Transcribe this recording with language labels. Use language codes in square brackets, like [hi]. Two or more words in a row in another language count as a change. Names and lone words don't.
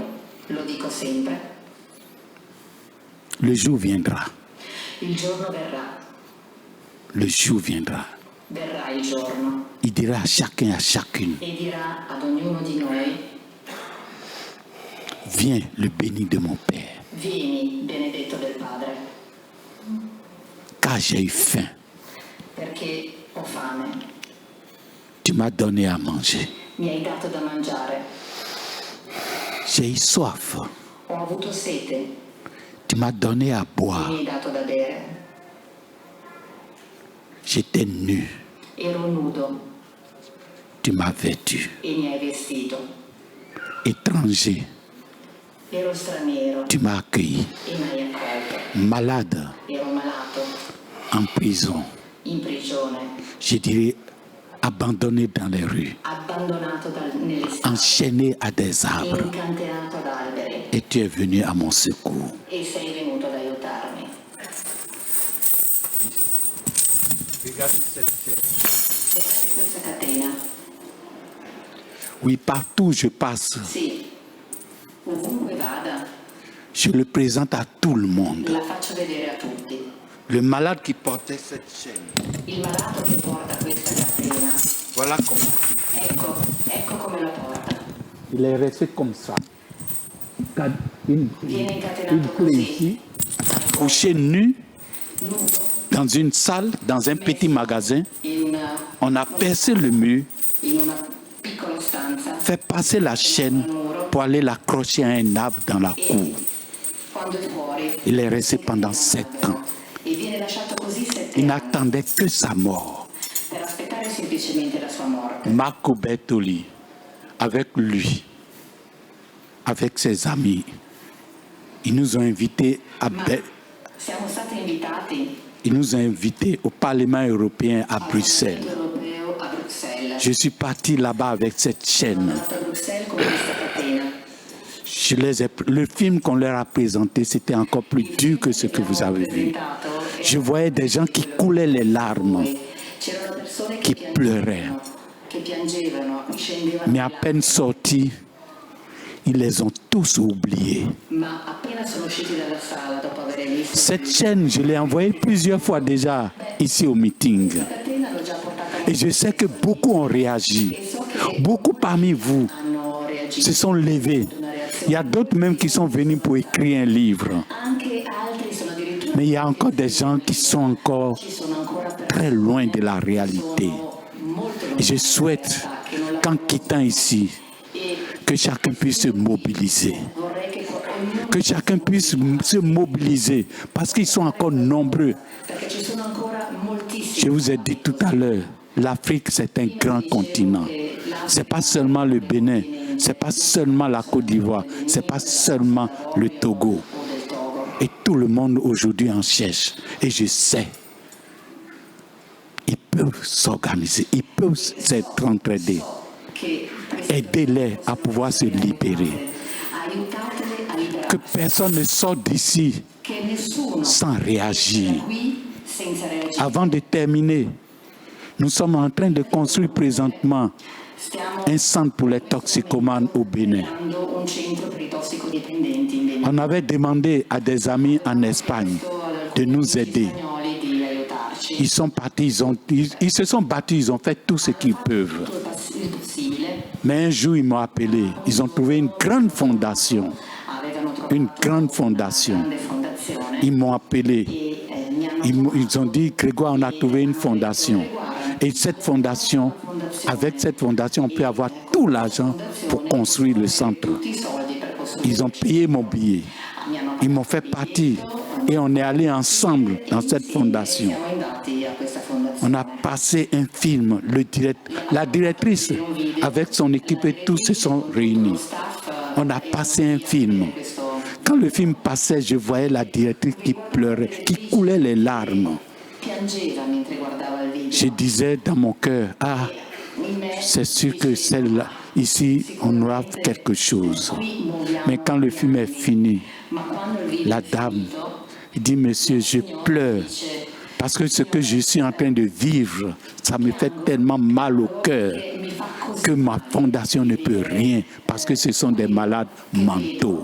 [fr] Le jour viendra. Le jour viendra. Il dira à chacun et à chacune, viens le béni de mon Père. [it] Vieni, benedetto del Padre, [fr] Car j'ai eu faim. [it] perché ho fame. [fr] Tu m'as donné à manger. [it] Mi hai dato da mangiare. [fr] J'ai eu soif. [it] Ho avuto sete. [fr] Tu m'as donné à [it] Mi [fr] boire. [it] hai dato da bere. [fr] J'étais nu. [it] Ero nudo [fr] Tu m'as vêtu. [it] e mi hai vestito. [fr] Étranger. [it] Ero straniero [fr] Tu m'as accueilli. [it] e mi hai accolto. [fr] Malade. [it] Ero malato, [fr] En prison. [it] in prigione, [fr] Je dirais abandonné dans les rues. [it] abbandonato nelle strade, [fr] Enchaîné à des arbres. [it] incantenato ad alberi. [fr] Et tu es venu à mon secours. [it] E sei venuto ad aiutarmi. Guardate questa catena. [fr] Oui, partout où je passe, [it] Sì, ovunque vada, [fr] je le présente à tout le monde. [it] la faccio vedere a tutti. [fr] Le malade qui portait cette chaîne. [it] Il malato che porta questa catena, [fr] Voilà comment. [it] ecco come la porta. [fr] Il est resté comme ça. Une [it] Viene incatenato [fr] clé [it] così, [fr] ici, couché nu [it] nudo, [fr] dans une salle, dans un petit magasin. [it] in [fr] On a percé le mur, [it] una piccola stanza. [fr] fait passer la chaîne pour aller l'accrocher à un arbre dans la cour. [it] Quando è fuori, [fr] Il est resté pendant 7 ans. [it] e viene lasciato così 7 [fr] Il [it] anni [fr] n'attendait que sa mort. [it] per aspettare semplicemente la sua morte. [fr] Marco Bertoli, avec lui, avec ses amis, ils nous ont invités [it] Siamo stati invitati [fr] ils nous ont invités au Parlement européen à [it] al [fr] Bruxelles. [it] Parlamento europeo a Bruxelles. [fr] Je suis parti là-bas avec cette chaîne. [it] Sono andato a Bruxelles con questa catena. [fr] Le film qu'on leur a présenté, c'était encore plus dur que ce que vous avez vu. Je voyais des gens qui coulaient les larmes, [it] C'erano persone [fr] qui pleuraient. [it] che piangevano, scendevano [fr] Mais [it] di [fr] à là. peine sortis, ils les ont tous oubliés. [it] Ma appena sono usciti dalla sala dopo aver visto [fr] Cette chaîne, je l'ai envoyée plusieurs fois déjà ici au meeting. [it] la catena, l'ho già portata [fr] Et je sais que beaucoup ont réagi. Beaucoup parmi vous [it] hanno reagito. [fr] se sont levés. Il y a d'autres même qui sont venus pour écrire un livre. [it] Anche altri sono addirittura [fr] Mais il y a encore des gens qui sont encore [it] ci sono ancora persone [fr] très loin de la réalité. [it] molto [fr] Et je souhaite qu'en quittant ici, que chacun puisse se mobiliser. [it] vorrei che ognuno, [fr] Que chacun puisse se mobiliser parce qu'ils sont encore nombreux. [it] perché ci sono ancora moltissimi. [fr] Je vous ai dit tout à l'heure, l'Afrique c'est un grand continent. C'est pas seulement le Bénin, c'est pas seulement la Côte d'Ivoire, c'est pas seulement le Togo. Et tout le monde aujourd'hui en cherche. Et je sais, ils peuvent s'organiser, ils peuvent s'entraider. Aidez-les à pouvoir se libérer. [it] Aiutatele a liberarsi, [fr] Que personne ne sorte d'ici [it] che nessuno [fr] sans réagir. [it] qui senza reagire. [fr] Avant de terminer, nous sommes en train de construire présentement [it] Stiamo [fr] un centre pour les toxicomanes au Bénin. [it] creando un centro per i tossicodipendenti in Venezuela. [fr] On avait demandé à des amis en Espagne de nous aider. [it] Spagnoli di aiutarci. [fr] Ils sont partis, ils se sont battus, ils ont fait tout ce qu'ils peuvent. [it] Il possibile. [fr] Mais un jour, ils m'ont appelé. Ils ont trouvé une grande fondation. [it] Avevano trovato [fr] Une grande [it] una [fr] fondation. [it] grande fondazione [fr] Ils m'ont appelé. [it] e mi hanno [fr] Ils ont dit, Grégoire, on a trouvé une fondation. Et cette fondation, avec cette fondation, on peut avoir tout l'argent pour construire le centre. [it] tutti i soldi per costruire. [fr] Ils ont payé mon billet. [it] Mi hanno [fr] Ils m'ont fait partir. Et on est allé ensemble dans cette fondation. [it] siamo andati a questa fondazione. [fr] On a passé un film. La directrice, avec son équipe et tous se sont réunis. On a passé un film. Quand le film passait, je voyais la directrice qui pleurait, qui coulait les larmes. [it] Piangeva mentre guardava il video. [fr] Je disais dans mon cœur, ah, [it] In me [fr] c'est sûr que celle-là, ici, on aura quelque chose. [it] qui muoviamo [fr] Mais quand le film est fini, la dame dit, monsieur, je pleure parce que ce que je suis en train de vivre, ça me fait tellement mal au cœur que ma fondation ne peut rien parce que ce sont des malades mentaux.